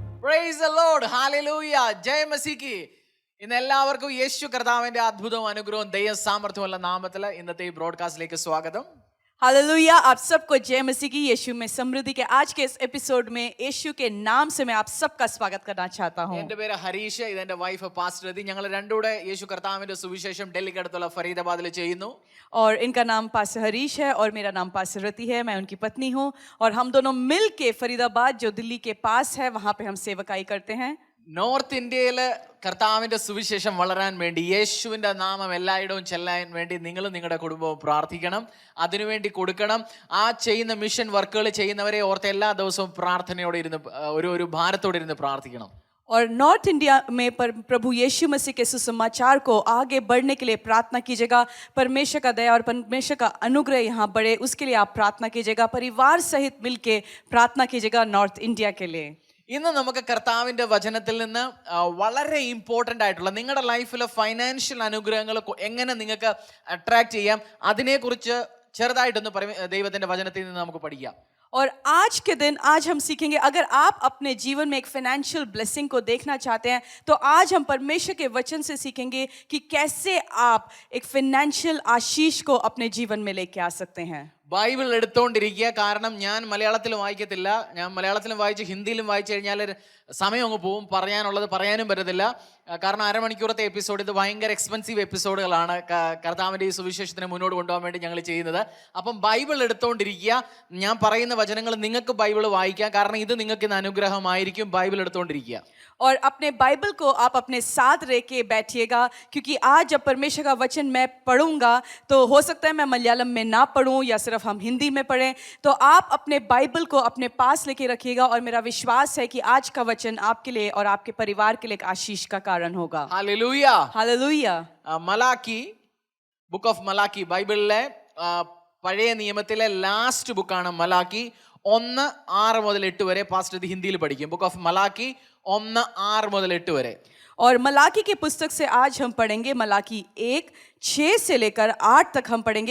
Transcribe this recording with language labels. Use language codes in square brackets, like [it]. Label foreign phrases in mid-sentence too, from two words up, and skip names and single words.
[en] Praise the Lord. [hi] Hallelujah. जय मसीह की. [ml] ഇന്ന് എല്ലാവർക്കും യേശു കർത്താവിന്റെ അത്ഭുതവും അനുഗ്രഹവും ദൈവ സാമർത്ഥ്യമുള്ള നാമത്തിൽ ഇന്നത്തെ ഈ ബ്രോഡ്കാസ്റ്റിലേക്ക് സ്വാഗതം. [hi] हालेलुया. आप सबको जय मसीह की. यीशु में समृद्धि के आज के इस एपिसोड में यीशु के नाम से मैं आप सबका स्वागत करना चाहता हूँ. [ml] എൻ്റെ പേര് ഹരീഷ്, ഇതെന്റെ [en] wife pastor [ml] രതി. ഞങ്ങൾ രണ്ടുകൂടെ യേശു കർത്താവിന്റെ സുവിശേഷം ഡൽഹിക്ക് അടുത്തുള്ള ഫരീദാബാദിൽ ചെയ്യുന്നു. [hi] और इनका नाम पास्टर हरीश है और मेरा नाम पास्टर रति है. मैं उनकी पत्नी हूँ और हम दोनों मिल के फरीदाबाद जो दिल्ली के पास है वहाँ पे हम सेवकाई करते हैं. [ml] നോർത്ത് ഇന്ത്യയില് കർത്താവിന്റെ സുവിശേഷം വളരാൻ വേണ്ടി, യേശുവിന്റെ നാമം എല്ലായിടവും ചെല്ലാൻ വേണ്ടി നിങ്ങളും നിങ്ങളുടെ കുടുംബവും പ്രാർത്ഥിക്കണം, അതിനുവേണ്ടി കൊടുക്കണം. ആ ചെയ്യുന്ന [en] mission works [ml] ചെയ്യുന്നവരെ ഓർത്ത് എല്ലാ ദിവസവും പ്രാർത്ഥനയോടെ ഇരുന്ന് ഒരു ഭാരത്തോടെ ഇരുന്ന് പ്രാർത്ഥിക്കണം. [hi] और नॉर्थ इंडिया में प्रभु यीशु मसीह के सुसमाचार को आगे बढ़ने के लिए प्रार्थना कीजिएगा. परमेश्वर का दया और परमेश्वर का अनुग्रह यहाँ बढ़े, उसके लिए आप प्रार्थना कीजिएगा. परिवार सहित मिलके प्रार्थना कीजिएगा नॉर्थ इंडिया के लिए. [ml] ഇന്ന് നമുക്ക് കർത്താവിന്റെ വചനത്തിൽ നിന്ന് വളരെ ഇമ്പോർട്ടൻ്റ് ആയിട്ടുള്ള നിങ്ങളുടെ ലൈഫിലെ ഫൈനാൻഷ്യൽ അനുഗ്രഹങ്ങൾ എങ്ങനെ നിങ്ങൾക്ക് അട്രാക്ട് ചെയ്യാം, അതിനെക്കുറിച്ച് ചെറുതായിട്ടൊന്ന് ദൈവത്തിന്റെ വചനത്തിൽ നിന്ന് നമുക്ക് പഠിക്കാം. [hi] और आज के दिन आज हम सीखेंगे, अगर आप अपने जीवन में एक [en] financial blessing [hi] को देखना चाहते हैं तो आज हम परमेश्वर के वचन से सीखेंगे कि कैसे आप एक फाइनेंशियल आशीष को अपने जीवन में लेके आ सकते हैं. [ml] ബൈബിൾ എടുത്തുകൊണ്ടിരിക്കുക. കാരണം ഞാൻ മലയാളത്തിലും വായിക്കത്തില്ല. ഞാൻ മലയാളത്തിലും വായിച്ച് ഹിന്ദിയിലും വായിച്ചു കഴിഞ്ഞാൽ സമയം അങ്ങ് പോവും, പറയാനുള്ളത് പറയാനും പറ്റത്തില്ല. കാരണം അരമണിക്കൂറത്തെ എപ്പിസോഡ്, ഇത് ഭയങ്കര [en] expensive episodes [ml] കർത്താവിൻ്റെ ഈ സുവിശേഷത്തിനെ മുന്നോട്ട് കൊണ്ടുപോകാൻ വേണ്ടി ഞങ്ങൾ ചെയ്യുന്നത്. അപ്പം ബൈബിൾ എടുത്തുകൊണ്ടിരിക്കുക. ഞാൻ പറയുന്ന വചനങ്ങൾ നിങ്ങൾക്ക് ബൈബിൾ വായിക്കാം, കാരണം ഇത് നിങ്ങൾക്ക് ഇന്ന് അനുഗ്രഹമായിരിക്കും. ബൈബിൾ എടുത്തുകൊണ്ടിരിക്കുക. [hi] और अपने बाइबल को आप अपने साथ रह के बैठिएगा, क्योंकि आज जब परमेश्वर का वचन मैं पढ़ूंगा तो हो सकता है मैं मलयालम में ना पढ़ूं या सिर्फ हम हिंदी में पढ़ें. तो आप अपने बाइबल को अपने पास लेके रखिएगा और मेरा विश्वास है कि आज का वचन आपके लिए और आपके परिवार के लिए एक आशीष का कारण होगा. [ml] ഹല്ലേലൂയ. [hi] हालेलुया. [ml] മലാക്കി, ബുക്ക് ഓഫ് മലാക്കി, ബൈബിളിലെ പഴയ നിയമത്തിലെ [en] last book [ml] മലാക്കി. 1:6-8 വരെ പാസ്റ്റർ ഇത് ഹിന്ദിയിൽ പഠിക്കും. ബുക്ക് ഓഫ് മലാക്കി 1:6-8 വരെ. [hi] और मलाकी की पुस्तक से आज हम पढ़ेंगे मलाकी 1:6 से लेकर 8 तक हम पढ़ेंगे.